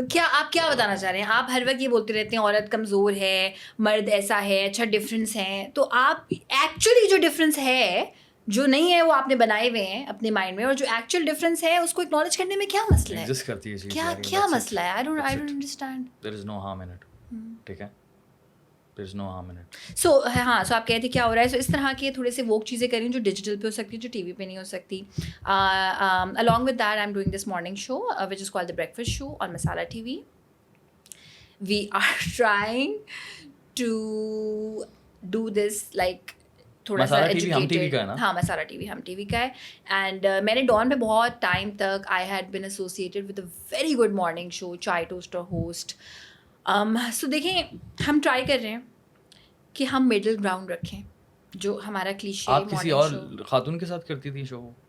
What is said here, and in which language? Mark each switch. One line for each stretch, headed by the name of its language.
Urdu: کیا آپ کیا بتانا چاہ رہے ہیں؟ آپ ہر وقت یہ بولتے رہتے ہیں عورت کمزور ہے, مرد ایسا ہے, اچھا ڈفرینس ہے, تو آپ ایکچولی جو ڈفرینس ہے جو نہیں ہے وہ آپ نے بنائے ہوئے ہیں اپنے مائنڈ میں, اور جو ایکچوئل ڈفرینس ہے اس کو اکنالج کرنے میں کیا مسئلہ ہے, ایگزسٹ کرتی ہے چیز, کیا مسئلہ ہے,
English: I don't understand. There is no harm in it,
Urdu: ٹھیک ہے,
English: There is no harm in it.
Urdu: سو ہاں, سو آپ کہتے ہیں کیا ہو رہا ہے. سو اس طرح کے تھوڑے سے ووک چیزیں کریں جو ڈیجیٹل پہ ہو سکتی ہے, جو ٹی وی پہ نہیں ہو سکتی.
English: along with that I'm doing this morning show which is called the breakfast show on Masala TV. We are trying to do this like
Urdu: تھوڑا سا ایجوکیٹڈ. ہاں, مسالہ ٹی وی ہم ٹی وی کا ہے. And میں نے ڈان پہ بہت ٹائم تک
English: I had been associated with a very good morning show,
Urdu: چائے ٹوسٹر ہوسٹ. سو دیکھیں ہم ٹرائی کر رہے ہیں کہ ہم مڈل گراؤنڈ رکھیں, جو ہمارا کلیشے. آپ کسی اور خاتون کے ساتھ کرتی تھی شو؟